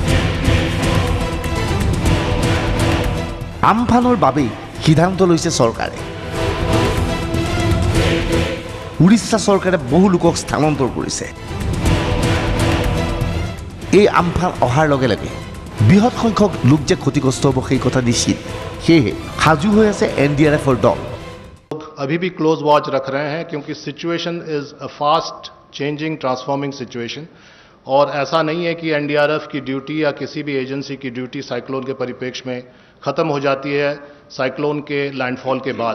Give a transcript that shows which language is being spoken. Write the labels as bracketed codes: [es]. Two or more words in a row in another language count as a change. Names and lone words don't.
[as] আমফানৰ বাবেই সিদ্ধান্ত লৈছে চৰকাৰে। উড়িষ্যা চৰকাৰে বহু লোকক স্থানান্তৰ কৰিছে। এই আমফান অহাৰ লগে লগে বৃহৎ সংখ্যক লোক যে ক্ষতিগ্ৰস্ত হ'ব সেই কথা নিশ্চিত। সেয়েহে সাজু হৈ আছে NDRFৰ দল। [hi] अभी भी [en] close watch [hi] रख रहे हैं क्योंकि [en] situation is a fast changing transforming situation [hi] और ऐसा नहीं है कि NDRF की ड्यूटी या किसी भी एजेंसी की ड्यूटी साइक्लोन के परिप्रेक्ष्य में ख़त्म हो जाती है साइक्लोन के लैंडफॉल के बाद।